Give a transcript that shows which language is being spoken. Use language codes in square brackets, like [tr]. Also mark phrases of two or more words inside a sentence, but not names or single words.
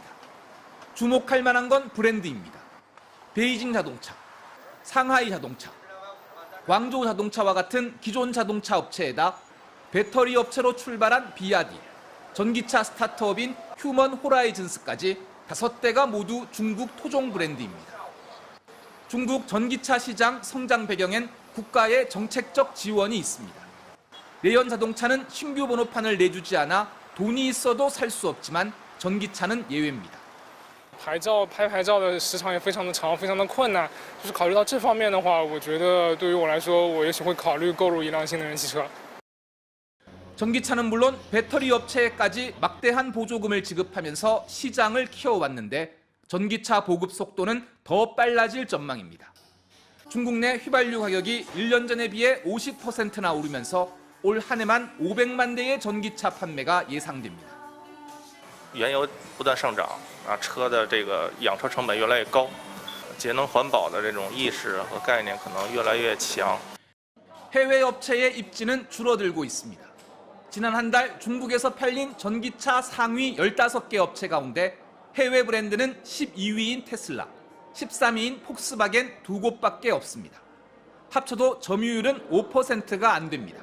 [ko] 주목할 만한 건 브랜드입니다. 베이징 자동차, 상하이 자동차, 광저우 자동차와 같은 기존 자동차 업체에다 배터리 업체로 출발한 비아디, 전기차 스타트업인 휴먼 호라이즌스까지 5대가 모두 중국 토종 브랜드입니다. 중국 전기차 시장 성장 배경엔 국가의 정책적 지원이 있습니다. 내연 자동차는 신규 번호판을 내주지 않아 돈이 있어도 살 수 없지만 전기차는 예외입니다. [zh] 牌照拍牌照的时长也非常的长，非常的困难。就是考虑到这方面的话，我觉得对于我来说，我也许会考虑购入一辆新能源汽车。 [ko] 전기차는 물론 배터리 업체에까지 막대한 보조금을 지급하면서 시장을 키워왔는데 전기차 보급 속도는 더 빨라질 전망입니다. 중국 내 휘발유 가격이 1년 전에 비해 50%나 오르면서 올 한 해만 500만 대의 전기차 판매가 예상됩니다. [zh] 原油不断上涨，车的这个养车成本越来越高，节能环保的这种意识和概念可能越来越强。 [ko] 해외 업체의 입지는 줄어들고 있습니다. 지난 한 달 중국에서 팔린 전기차 상위 15개 업체 가운데 해외 브랜드는 12위인 테슬라, 13위인 폭스바겐 2곳밖에 없습니다. 합쳐도 점유율은 5%가 안 됩니다.